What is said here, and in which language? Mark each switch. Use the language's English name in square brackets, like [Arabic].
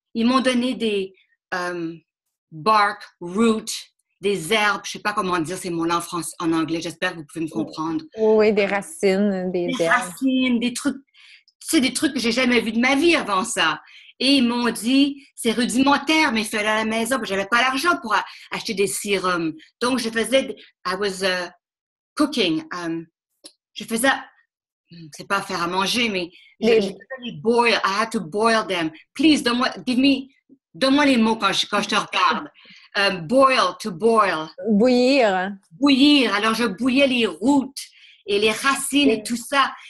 [French] Ils m'ont donné des [English] bark, root, [French] des herbes, je sais pas comment dire ces mots-là en anglais, j'espère que vous pouvez me comprendre. Oui, des racines, des herbes. Racines, des trucs, c'est des trucs que j'ai jamais vus de ma vie avant ça. Et ils m'ont dit, c'est rudimentaire, mais fais-le à la maison, parce que j'avais pas l'argent pour acheter des sérums. Donc, je faisais, [English] I was cooking. [French] Je faisais, c'est pas faire à manger, mais je faisais les boil. [English] I had to boil them. Please, [French] donne-moi les mots quand je te regarde. [English] Boil, to boil. [French] Bouillir. Bouillir. Alors, je bouillais les routes et les racines et tout ça.